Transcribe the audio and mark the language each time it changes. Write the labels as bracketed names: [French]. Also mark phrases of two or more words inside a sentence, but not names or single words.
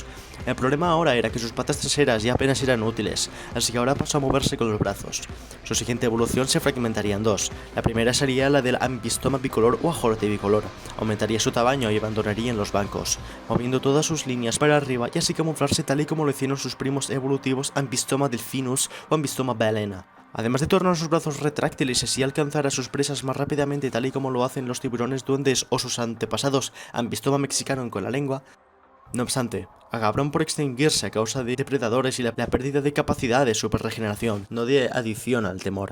[Spanish] El problema ahora era que sus patas traseras ya apenas eran útiles, así que ahora pasó a moverse con los brazos. Su siguiente evolución se fragmentaría en dos. La primera sería la del Ambystoma bicolor o ajolote bicolor. Aumentaría su tamaño y abandonaría en los bancos, moviendo todas sus líneas para arriba y así camuflarse tal y como lo hicieron sus primos evolutivos Ambystoma delphinus o Ambystoma balena. Además de tornar sus brazos retráctiles y así alcanzar a sus presas más rápidamente tal y como lo hacen los tiburones duendes o sus antepasados Ambystoma mexicanum con la lengua. No obstante, acabaron por extinguirse a causa de depredadores y la pérdida de capacidad de superregeneración, no de adición al temor.